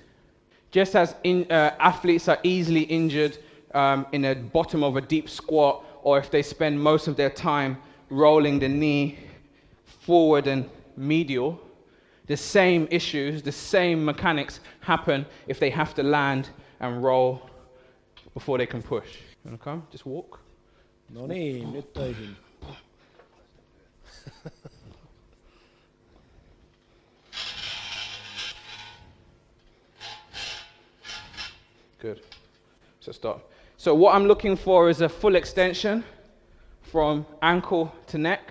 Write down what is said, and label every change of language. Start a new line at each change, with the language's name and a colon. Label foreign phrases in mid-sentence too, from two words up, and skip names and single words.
English: Just as athletes are easily injured in the bottom of a deep squat, or if they spend most of their time rolling the knee forward and medial, the same issues, the same mechanics happen if they have to land and roll before they can push. You want to come? Just walk.
Finnish: No niin, nyt töihin.
English: Good. So stop. So what I'm looking for is a full extension from ankle to neck.